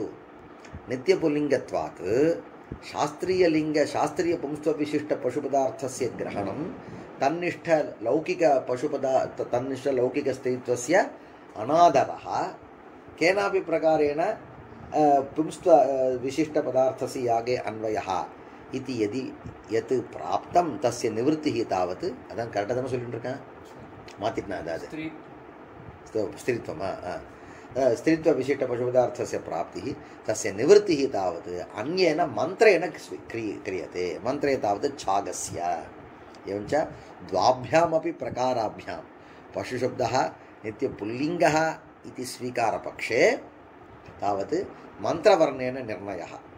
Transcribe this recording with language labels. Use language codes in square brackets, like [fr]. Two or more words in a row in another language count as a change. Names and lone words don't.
[sa] नित्यपुल्लिङ्गत्वात् शास्त्रीयपुंस्त्वविशिष्टपशुपदार्थस्य ग्रहणं तन्निष्ठलौकिकस्त्रीत्वस्य अनादरः केनापि प्रकारेण पुंस्त्वविशिष्टपदार्थस्य यागे अन्वयः इति यदि यत् प्राप्तं तस्य निवृत्तिः तावत् [ta] அதை கரெக்டாக சொல்லிட்டுருக்கேன் மாத்திட்டேன் அதாவது [sa] स्त्रीत्वं स्त्रीत्वविशिष्टपशुपदार्थस्य प्राप्तिः तस्य निवृत्तिः तावत् अन्येन मन्त्रेण क्रियते। मन्त्रे तावत् छागस्य। एवञ्च द्वाभ्यामपि प्रकाराभ्यां पशुशब्दः नित्यपुल्लिङ्गः इति स्वीकारपक्षे तावत् मन्त्रवर्णेन निर्णयः।